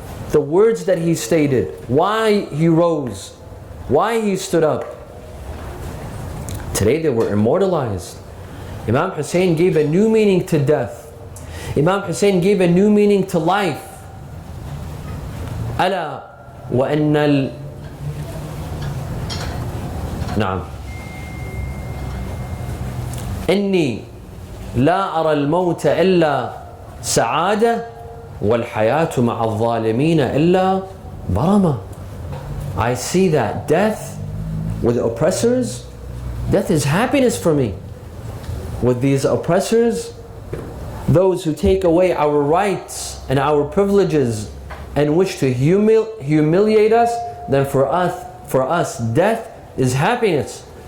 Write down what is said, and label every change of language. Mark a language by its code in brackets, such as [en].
[en] The words that he stated, why he rose, why he stood up, today they were immortalized. Imam Hussain gave a new meaning to death. Imam Hussain gave a new meaning to life. [ar] ألا وأن نعم إني لا أرى الموت إلا سعادة والحياة مع الظالمين إلا برمة. [en] I see that death with oppressors, death is happiness for me. With these oppressors, those who take away our rights and our privileges and wish to humiliate us, then for us death is happiness.